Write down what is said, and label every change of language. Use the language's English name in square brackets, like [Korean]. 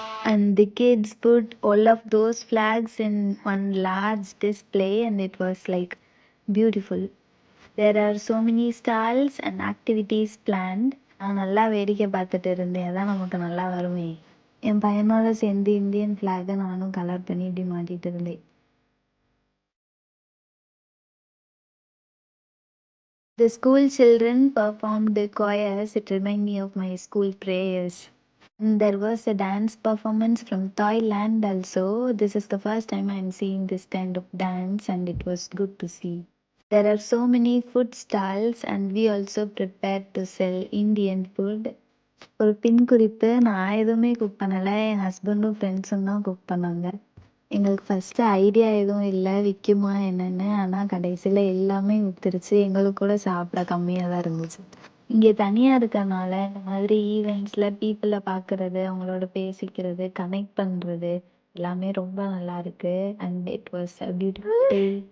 [English] And the kids put all of those flags in one large display and it was like beautiful. There are so many stalls and activities planned. [Tamil] நான் நல்லா வேடிக்கை பார்த்துட்டு இருந்தேன். அதான் நமக்கு நல்லா வருமே. என் பையனோட சேர்ந்து இந்தியன் ஃப்ளாகை நானும் கலர் பண்ணி இப்படி மாட்டிட்டு இருந்தேன். [English] The school children performed the choirs. It reminded me of my school prayers. There was a dance performance from Thailand also. This is the first time I'm seeing this kind of dance and it was good to see. There are so many food stalls and we also prepared to sell Indian food. [Tamil] ஒரு பின் குறிப்பு, நான் எதுவுமே cook பண்ணலை, என் ஹஸ்பண்டும் ஃப்ரெண்ட்ஸும் தான் cook பண்ணாங்க. எங்களுக்கு ஃபஸ்ட்டு ஐடியா எதுவும் இல்லை விற்குமா என்னென்னு. ஆனால் கடைசியில் எல்லாமே விற்றுருச்சு. எங்களுக்கு கூட சாப்பிட கம்மியாக தான் இருந்துச்சு. இங்கே தனியாக இருக்கறனால இந்த மாதிரி ஈவெண்ட்ஸில் பீப்புளை பார்க்குறது, அவங்களோட பேசிக்கிறது, கனெக்ட் பண்ணுறது எல்லாமே ரொம்ப நல்லா இருக்குது. [English] And it was a beautiful day.